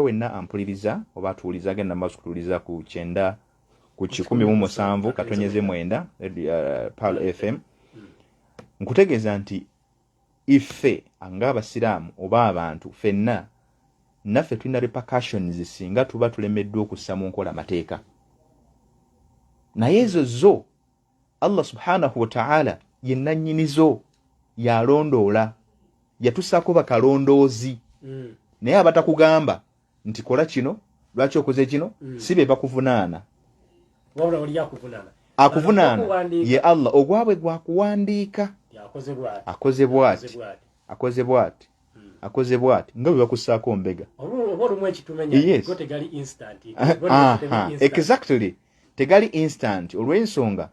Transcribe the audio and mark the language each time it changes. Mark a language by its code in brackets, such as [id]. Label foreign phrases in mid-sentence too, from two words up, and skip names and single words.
[lg] wenna ampuliriza oba atuwuliza agenda maaso kutuwuliza ku 9 ku 17 katonyeze 9 Pal FM nkutegeeza nti ife ng'abasiraamu oba abantu ffenna naffe tulina repercussions singa tuba tulemeddwa okussa mu nkola mateeka naye ezo zo Allah [ar] سبحانه وتعالى [lg] ye nannyinizo yalondoola yatussaako bakalondoozi naye abatakugamba nti kola kino lwaki okoze kino si be bakuvunaana akuvunaana ye Allah ogwabwe gwakuwandiika akoze bw'ati nga bwe bakussaako mbega exactly tegali instant olw'ensonga